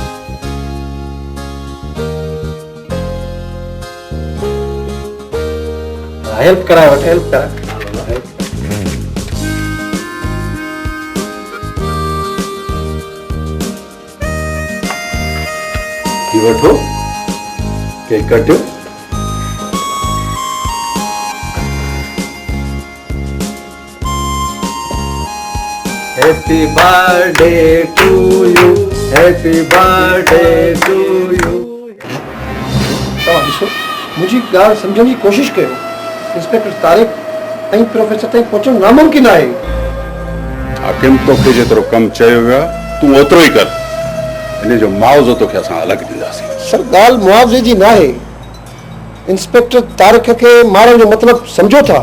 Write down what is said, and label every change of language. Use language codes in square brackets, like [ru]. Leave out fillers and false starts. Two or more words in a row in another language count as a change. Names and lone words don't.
[sd] हेल्प कराए वठ, हेल्प कराए। ही वठो, केक कटियो। [en] Happy birthday to you, happy birthday to you। [sd] तव्हां ॾिसो, मुंहिंजी ॻाल्हि सम्झण जी कोशिशि कयो। इंस्पेक्टर तारिक ऐं प्रोफेसर ताईं पहुचणु नामुमकिन आहे। हाकिम तोखे जेतिरो कमु चयो वियो आहे तूं ओतिरो ई कर। इन जो मुआवज़ो तोखे असां अलॻि ॾींदासीं। सर, ॻाल्हि मुआवज़े जी न आहे। इंस्पेक्टर तारिक खे मारण जो मतिलबु सम्झो था?